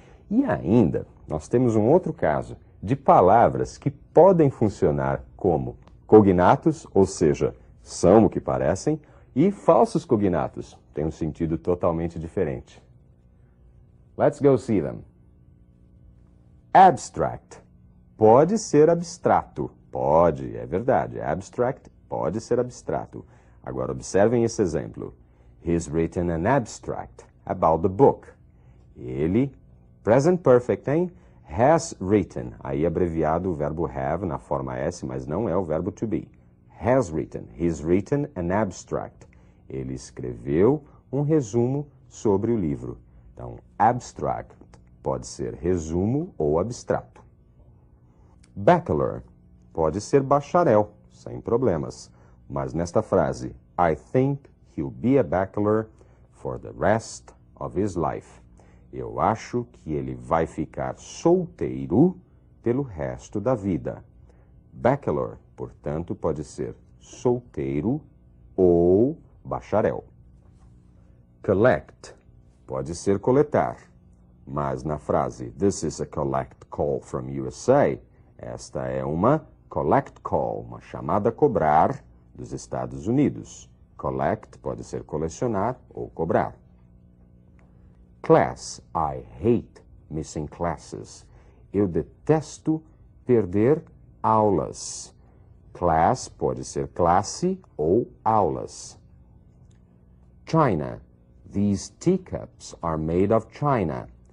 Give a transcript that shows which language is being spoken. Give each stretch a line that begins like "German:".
Portuguese: E ainda, nós temos um outro caso de palavras que podem funcionar como cognatos, ou seja, são o que parecem, e falsos cognatos, têm um sentido totalmente diferente.
English: Let's go see them. Abstract.
Portuguese: Pode ser abstrato. Pode, é verdade. Abstract pode ser abstrato. Agora, observem esse exemplo.
English: He's written an abstract about the book.
Portuguese: Ele,
English: present perfect, hein? Has written.
Portuguese: Aí abreviado o verbo have na forma S, mas não é o verbo to be.
English: Has written. He's written an abstract.
Portuguese: Ele escreveu um resumo sobre o livro. Então, abstract pode ser resumo ou abstrato. Bachelor pode ser bacharel, sem problemas. Mas nesta frase,
English: I think he'll be a bachelor for the rest of his life.
Portuguese: Eu acho que ele vai ficar solteiro pelo resto da vida. Bachelor, portanto, pode ser solteiro ou bacharel. Collect pode ser coletar, mas na frase
English: This is a collect call from USA,
Portuguese: esta é uma collect call, uma chamada a cobrar dos Estados Unidos. Collect pode ser colecionar ou cobrar.
English: Class, I hate missing classes.
Portuguese: Eu detesto perder aulas. Class pode ser classe ou aulas.
English: China, these teacups are made of china.